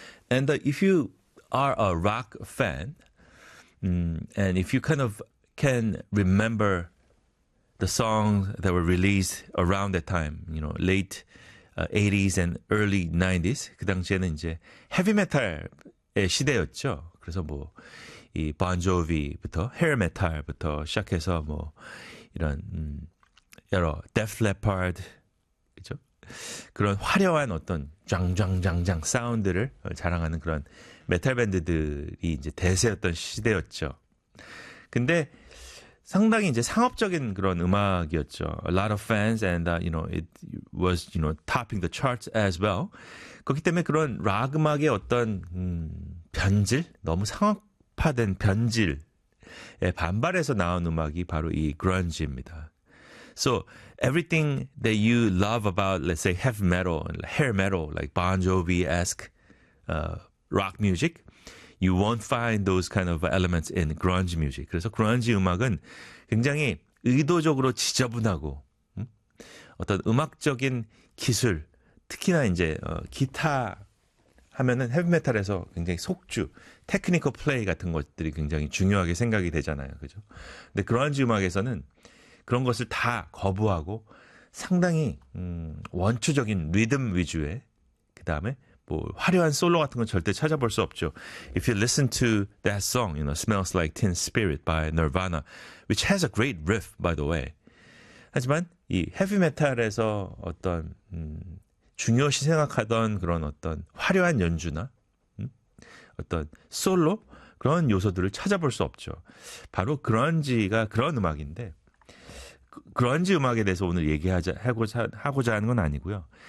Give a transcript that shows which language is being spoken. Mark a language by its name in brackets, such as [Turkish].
[English] And if you are a rock fan, and if you kind of can remember the songs that were released around that time, you know, late 80s and early 90s, [Korean] 그 당시에는 이제 헤비메탈의 시대였죠. 그래서 뭐 이 본조비부터 헤어메탈부터 시작해서 뭐 이런 여러 데프 레퍼드 그죠? 그런 화려한 어떤 쫑쫑쫑쫑 사운드를 자랑하는 그런 메탈 밴드들이 이제 대세였던 시대였죠. 근데 상당히 이제 상업적인 그런 음악이었죠. [English] A lot of fans and you know it was you know topping the charts as well. [Korean] 그렇기 때문에 그런 락 음악의 어떤 변질, 너무 상업화된 변질에 반발해서 나온 음악이 바로 이 그런지입니다. [English] So everything that you love about, let's say, heavy metal, hair metal, like Bon Jovi-esque rock music, you won't find those kind of elements in grunge music. [Korean] 그래서 grunge 음악은 굉장히 의도적으로 지저분하고 어떤 음악적인 기술, 특히나 이제 기타 하면은 heavy metal에서 굉장히 속주, technical play 같은 것들이 굉장히 중요하게 생각이 되잖아요. 그죠? 근데 grunge 음악에서는 그런 것을 다 거부하고 상당히 원초적인 리듬 위주의 그 다음에 뭐 화려한 솔로 같은 건 절대 찾아볼 수 없죠. [English] If you listen to that song, you know, Smells Like Teen Spirit by Nirvana, which has a great riff, by the way. [Korean] 하지만 이 헤비 메탈에서 어떤 중요시 생각하던 그런 어떤 화려한 연주나 어떤 솔로 그런 요소들을 찾아볼 수 없죠. 바로 그런지가 그런 음악인데. 그런지 음악에 대해서 오늘 하고자 하는 건 아니고요.